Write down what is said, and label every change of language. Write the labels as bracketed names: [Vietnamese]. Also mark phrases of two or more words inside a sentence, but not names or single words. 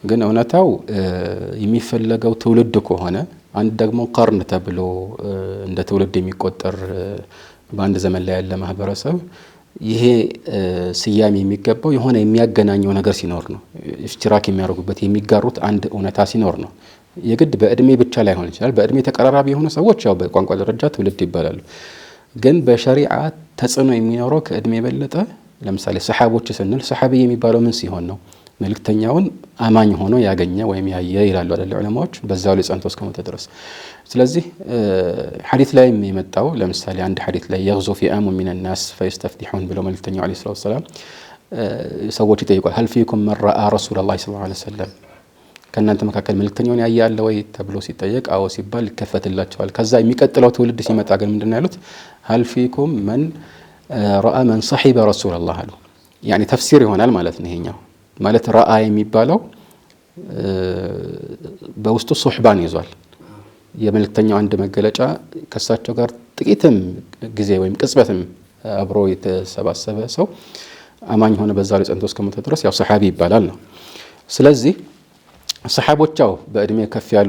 [Amharic] ግን እውነታው የሚፈለገው ትውልድ ከሆነ አንድ ደግሞ ቀርን ተብሎ እንደ ትውልድ የሚቆጠር በአንድ ዘመን ላይ ያለ ማህበረሰብ ይሄ ስያሜ የሚገባው የሆነ የሚያገናኘው ነገር ሲኖር ነው። ኢሽቲራክ የሚያደርጉበት የሚጋሩት አንድ እውነታ ሲኖር ነው። የግድ በእድሜ ብቻ ላይሆን ይችላል። በእድሜ ተቀራራቢ የሆኑ ሰዎች ያው በቋንቋ ደረጃ ትውልድ ይባላሉ። ግን በሸሪዓ ተጽዕኖ የሚኖረው ከእድሜ የበለጠ ለምሳሌ ሰሓቦች ስንል ሰሓቢ የሚባለው ምን ሲሆን ነው? መልእክተኛውን አማኝ ሆኖ ያገኘ ወይም ያየ ይላሉ አይደል ዑለማዎች፣ በዛው ላይ ጸንቶ እስከሞተ ድረስ። ስለዚህ ሐዲስ ላይ የመጣው ለምሳሌ አንድ ሐዲስ ላይ [Arabic] يغزو فئام من الناس فيستفتحون [Amharic] ብለው መልእክተኛው [Arabic] عليه الصلاة والسلام [Amharic] ሰዎች ይጠይቋል [Arabic] هل فيكم من رأى رسول الله صلى الله عليه وسلم [Amharic] ከእናንተ መካከል መልእክተኛውን ያየ አለ ወይ ተብሎ ሲጠየቅ አዎ ሲባል ይከፈትላቸዋል። ከዛ የሚቀጥለው ትውልድ ሲመጣ ግን ምንድነው ያሉት? [Arabic] هل فيكم من رأى من صحب رسول الله [Amharic] አሉ። ያኒ ተፍሲር ይሆናል ማለት ነው። ይሄኛው ማለት ረአ የሚባለው በውስጡ ሱህባን ይዟል። የመልእክተኛው አንድ መገለጫ ከሳቸው ጋር ጥቂትም ጊዜ ወይም ቅጽበትም አብሮ የተሰባሰበ ሰው አማኝ ሆነ በዛ ላይ ጸንቶ እስከሞተ ድረስ ያው ሰሃቢ ይባላል ነው። ስለዚህ ሰሃቦቻው በእድሜ ከፍ ያሉ